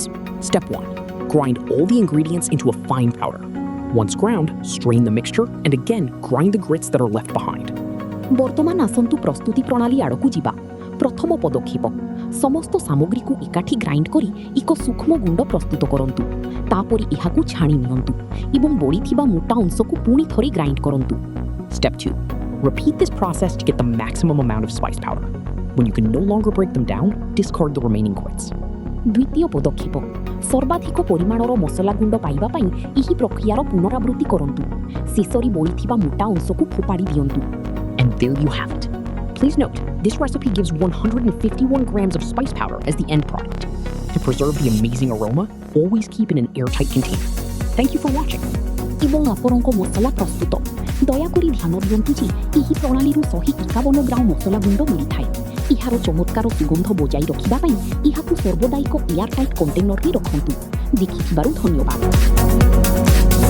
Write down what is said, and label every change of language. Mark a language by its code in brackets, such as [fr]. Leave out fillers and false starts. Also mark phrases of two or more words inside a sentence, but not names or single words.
[en] Step 1. Grind all the ingredients into a fine powder. Once ground, strain the mixture and again grind the grits that are left behind. [or] ବର୍ତ୍ତମାନ ଆସନ୍ତୁ ପ୍ରସ୍ତୁତି ପ୍ରଣାଳୀ ଆଡ଼କୁ ଯିବା ପ୍ରଥମ ପଦକ୍ଷେପ ସମସ୍ତ ସାମଗ୍ରୀକୁ ଏକାଠି ଗ୍ରାଇଣ୍ଡ କରି ଏକ ସୂକ୍ଷ୍ମ ଗୁଣ୍ଡ ପ୍ରସ୍ତୁତ କରନ୍ତୁ ତାପରେ ଏହାକୁ ଛାଣି ନିଅନ୍ତୁ ଏବଂ ବଳିଥିବା ମୋଟା ଅଂଶକୁ ପୁଣି ଥରେ ଗ୍ରାଇଣ୍ଡ କରନ୍ତୁ [en] Step 2. Repeat this process to get the maximum amount of spice powder. When you can no longer break them down, discard the remaining grits. [or] ଦ୍ୱିତୀୟ ପଦକ୍ଷେପ ସର୍ବାଧିକ ପରିମାଣର ମସଲା ଗୁଣ୍ଡ ପାଇବା ପାଇଁ ଏହି ପ୍ରକ୍ରିୟାର ପୁନରାବୃତ୍ତି କରନ୍ତୁ ଶେଷରେ ବଳିଥିବା ମୋଟା ଅଂଶକୁ ଫୋପାଡ଼ି ଦିଅନ୍ତୁ [en] And there you have it. Please note, this recipe gives 151 grams of spice powder as the end product. To preserve the amazing aroma, always keep in an airtight container. Thank you for watching. [or] ଏବଂ ଆପଣଙ୍କ ମସଲା ପ୍ରସ୍ତୁତ ଦୟାକରି ଧ୍ୟାନ ଦିଅନ୍ତୁ ଯେ ଏହି ପ୍ରଣାଳୀରୁ 151 ଗ୍ରାମ ମସଲା ଗୁଣ୍ଡ ମିଳିଥାଏ ଏହାର ଚମତ୍କାର ସୁଗନ୍ଧ ବଜାଇ ରଖିବା ପାଇଁ ଏହାକୁ ସର୍ବଦା ଏକ ଏୟାରଟାଇଟ୍ କଣ୍ଟେନରରେ ରଖନ୍ତୁ ଦେଖିଥିବାରୁ ଧନ୍ୟବାଦ